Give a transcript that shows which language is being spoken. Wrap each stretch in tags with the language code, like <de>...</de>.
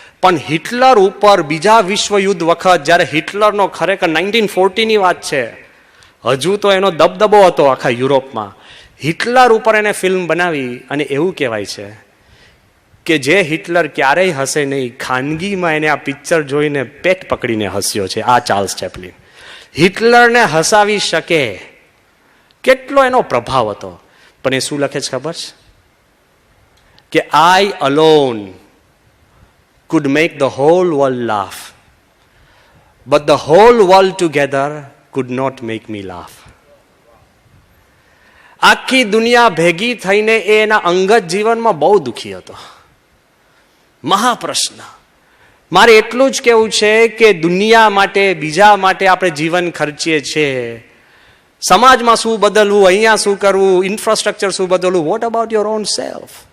<gu>પણ હિટલર ઉપર બીજા વિશ્વયુદ્ધ વખત જ્યારે હિટલરનો ખરેખર 1940ની વાત છે, હજુ તો એનો દબદબો હતો આખા યુરોપમાં, હિટલર ઉપર એને ફિલ્મ બનાવી. અને એવું કહેવાય છે કે જે હિટલર ક્યારેય હસે નહીં, ખાનગીમાં એને આ પિક્ચર જોઈને પેટ પકડીને હસ્યો છે આ ચાર્લ્સ ચેપ્લિન. હિટલરને હસાવી શકે કેટલો એનો પ્રભાવ હતો. પણ એ શું લખે છે ખબર છે? કે</gu> <en>I alone could make the whole world laugh, but the whole world together could not make me laugh.</en> <gu>આખી દુનિયા ભેગી થઈને એના અંગત જીવનમાં બહુ દુઃખી હતો. મહાપ્રશ્ન. મારે એટલું જ કહેવું છે કે દુનિયા માટે, બીજા માટે આપણે જીવન ખર્ચીએ છીએ. સમાજમાં શું બદલવું, અહીંયા શું કરવું, ઇન્ફ્રાસ્ટ્રક્ચર શું બદલવું,</gu> <en>What about your own self?</en>